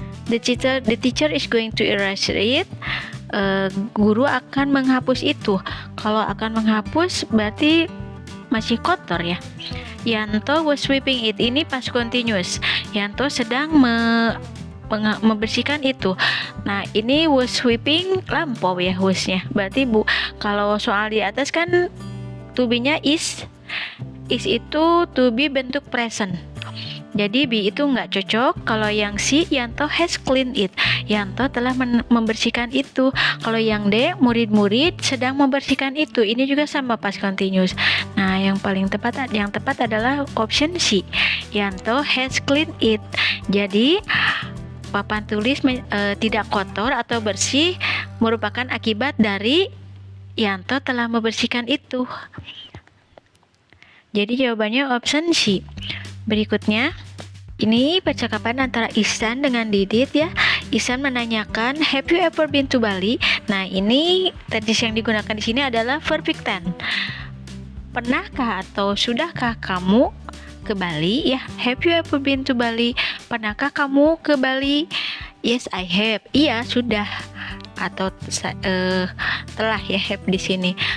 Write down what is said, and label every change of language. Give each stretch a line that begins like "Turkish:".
English: The teacher is going to erase it.
Indonesian: Guru akan menghapus itu. Kalau akan menghapus berarti masih kotor ya.
English: Yanto was sweeping it, ini past continuous.
Indonesian: Yanto sedang membersihkan itu. Nah, ini was sweeping lampau ya wasnya. Berarti kalau soal di atas kan to be-nya is itu to be bentuk present. Jadi be itu nggak cocok. Kalau yang C, Yanto has cleaned it, Yanto telah membersihkan itu. Kalau yang D, murid-murid sedang membersihkan itu, ini juga sama past continuous. Nah, yang tepat adalah option C, Yanto has cleaned it. Jadi papan tulis tidak kotor atau bersih merupakan akibat dari Yanto telah membersihkan itu. Jadi jawabannya option C. Berikutnya, ini percakapan antara Ihsan dengan Didit ya. Ihsan menanyakan, have you ever been to Bali? Nah, ini tenses yang digunakan di sini adalah perfect tense. Pernahkah atau sudahkah kamu ke Bali?
English: Ya, have you ever been to Bali? Pernahkah kamu ke Bali? Yes, I have. Iya, sudah.
Indonesian: atau telah ya, have di sini.